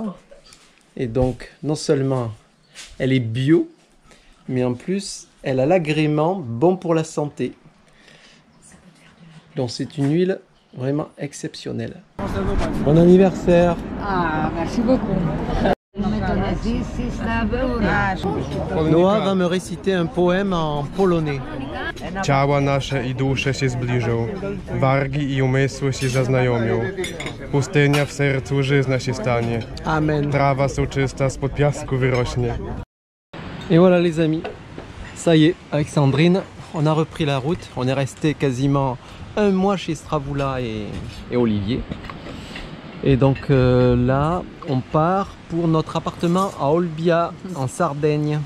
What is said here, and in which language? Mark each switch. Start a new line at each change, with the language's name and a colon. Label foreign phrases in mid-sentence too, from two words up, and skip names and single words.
French: Et donc non seulement elle est bio, mais en plus elle a l'agrément bon pour la santé. Donc c'est une huile vraiment exceptionnelle. Bon anniversaire. Merci beaucoup. Noah va me réciter un poème en polonais.
Polish: Ciała nasze i dusze się zbliżą, wargi i umysły się zaznajomią. Pustynia w sercu żyzna się stanie. Amen. Trawa soczysta spod piasku wyrośnie.
French: Et voilà les amis, ça y est, avec Sandrine, on a repris la route. On est resté quasiment un mois chez Stravoula et Olivier. Et donc là, on part pour notre appartement à Olbia, en Sardaigne.